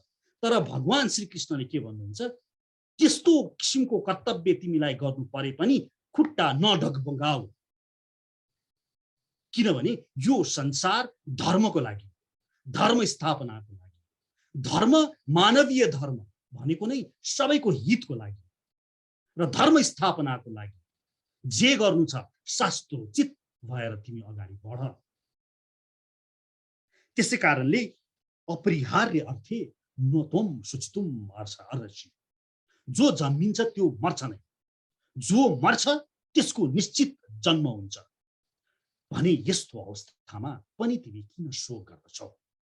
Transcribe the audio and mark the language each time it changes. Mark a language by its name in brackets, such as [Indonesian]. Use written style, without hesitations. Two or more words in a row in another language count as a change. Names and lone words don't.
[Nepali] तर भगवान श्री कृष्णले के भन्नुहुन्छ? त्यस्तो किसिमको कर्तव्य तिमीलाई गर्नु परे पनि खुट्टा नढगबगाऊ, किनभने यो संसार धर्मको लागि, धर्म स्थापनाको लागि, धर्म मानवीय धर्म भनेको नै सबैको हितको लागि र धर्म स्थापनाको लागि जे गर्नु छ शास्त्रोचित भएर तिमी अगाडि बढ। त्यसै कारणले [Sanskrit] अपरिहार्य अर्थे नत्वम शुचितुम अर्हसि। [Nepali] जो जन्मिन्छ त्यो मर्छ नै, जो मर्छ त्यसको निश्चित जन्म हुन्छ भने यस्तो अवस्थामा पनि तिमी किन शोक गर्दछौ?